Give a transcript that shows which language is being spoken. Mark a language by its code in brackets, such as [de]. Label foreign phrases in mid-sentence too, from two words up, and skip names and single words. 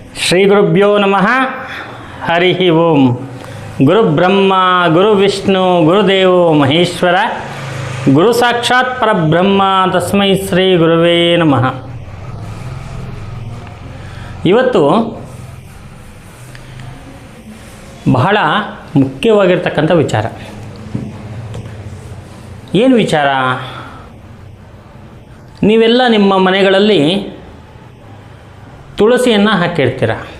[sa] ಶ್ರೀ ಗುರುಭ್ಯೋ ನಮಃ. ಹರಿ ಓಂ. ಗುರು ಬ್ರಹ್ಮ ಗುರು ವಿಷ್ಣು ಗುರುದೇವೋ ಮಹೇಶ್ವರ, ಗುರು ಸಾಕ್ಷಾತ್ ಪರಬ್ರಹ್ಮ, ತಸ್ಮೈ ಶ್ರೀ ಗುರುವೇ ನಮಃ. [kn] ಇವತ್ತು ಬಹಳ ಮುಖ್ಯವಾಗಿರ್ತಕ್ಕಂಥ ವಿಚಾರ. ಏನು ವಿಚಾರ? ನೀವೆಲ್ಲ ನಿಮ್ಮ ಮನೆಗಳಲ್ಲಿ ತುಳಸಿಯನ್ನು ಹಾಕಿರ್ತೀರ.